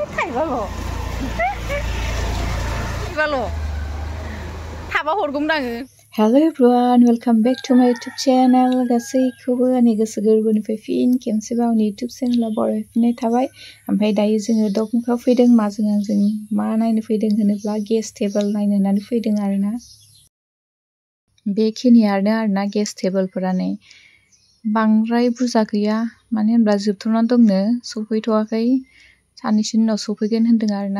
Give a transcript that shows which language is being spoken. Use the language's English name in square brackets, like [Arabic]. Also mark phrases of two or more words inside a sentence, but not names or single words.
[Bodo] थाइबाल' थाबा हरगौमोन आङो। [English] Hello everyone, welcome back to my YouTube channel. [Bodo] गासैखौबो आंनि गोसो गोरबोनिफ्राय फिन खेबसेबाव आंनि YouTube चेनेलाव बरायफिननाय थाबाय। ओमफ्राय दायो जोङो दखानफ्राव फैदों माजों आंजों मा नायनो फैदों होनोब्ला [English] guess table [Bodo] नायनो होननानै फैदों आरोना। बेखिनियानो आरोना गेस टेबोलफोरानो बांद्राय बुरजा गैया मानो होनब्ला जोबथ'नानै दंनो सफैथ'वाखै साननैसोनि उनाव सफैगोन होनदों आरोना।